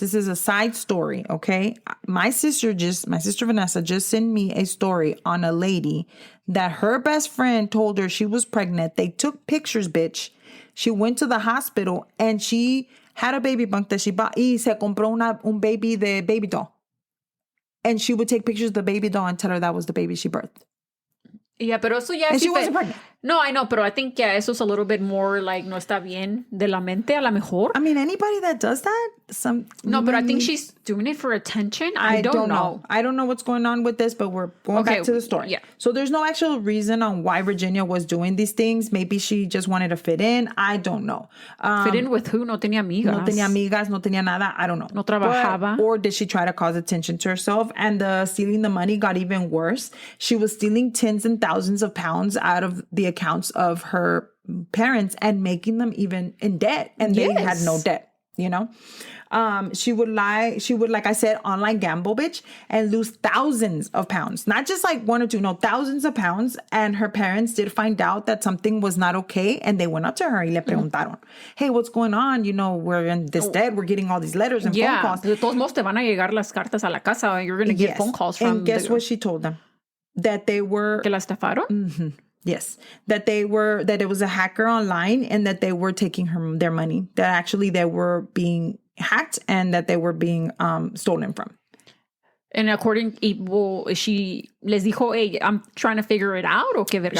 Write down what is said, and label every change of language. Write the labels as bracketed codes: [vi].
[en] This is a side story, okay? My sister Vanessa just sent me a story on a lady that her best friend told her she was pregnant. They took pictures, bitch. She went to the hospital and she had a baby bunk that she bought. [es] Y se compró un baby de baby doll. [en] And she would take pictures of the baby doll and tell her that was the baby she birthed. [es] Yeah, pero eso ya [en] and she wasn't pregnant. No, I know, [es] pero [en] I think [es] eso es [en] a little bit more like [es] no está bien de la mente a lo mejor. [en] I mean, anybody that does that, No, but I think she's doing it for attention. I don't know. I don't know what's going on with this, but we're going back to the story. Yeah. So there's no actual reason on why Virginia was doing these things. Maybe she just wanted to fit in. I don't know. Fit in with who? [es] No tenía amigas. No tenía amigas, no tenía nada. [en] I don't know. [es] No trabajaba. [en] Or did she try to cause attention to herself? And stealing the money got even worse. She was stealing tens and thousands of pounds out of the accounts of her parents and making them even in debt. And they had no debt, you know? She would lie. She would, like I said, online gamble, bitch, and lose thousands of pounds. Not just like one or two, no, thousands of pounds. And her parents did find out that something was not okay. And they went up to her [es] y le preguntaron, [en] hey, what's going on? You know, we're in this debt. We're getting all these letters and phone calls. [es] De todos modos te van a llegar las cartas a la casa. [en] You're going to get phone calls from... And guess what she told them? That they were... [es] Que la estafaron? [en] Mm-hmm. Yes. That it was a hacker online and that they were taking their money. That actually they were being hacked and that they were being stolen from. And she [es] les dijo, [en] hey, I'm trying to figure it out, [es] o qué verga?